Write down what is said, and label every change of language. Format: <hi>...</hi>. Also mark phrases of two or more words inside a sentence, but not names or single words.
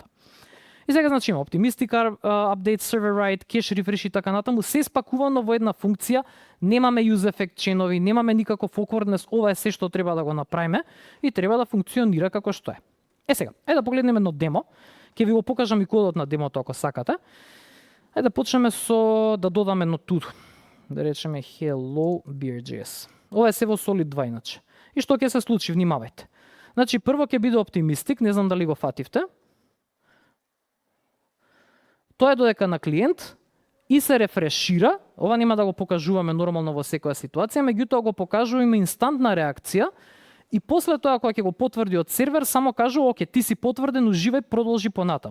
<mk>И сега значи има</mk> <en>optimistic update, server write, cache refresh</en> <mk>и така натаму, се спакувано во една функција, немаме</mk> <en>use effect</en> <mk>ченови, немаме никаков awkwardness, ова е се што треба да го направиме и треба да функционира како што е. Сега, да погледнеме едно демо, ќе ви го покажам и кодот на демото ако сакате. Да почнеме со да додаме едно to-do. Да речеме hello beer.js. Ова е се во Solid 2 иначе. И што ќе се случи, внимавајте. Значи прво ќе биде optimistic, не знам дали го фативте. Тоа е додека на клиент и се рефрешира, ова нема да го покажуваме нормално во секоја ситуација, меѓутоа го покажуваме инстантна реакција и после тоа кога ќе го потврди од сервер, само кажува, оке, ти си потврден, уживај, продолжи понатаму.</mk>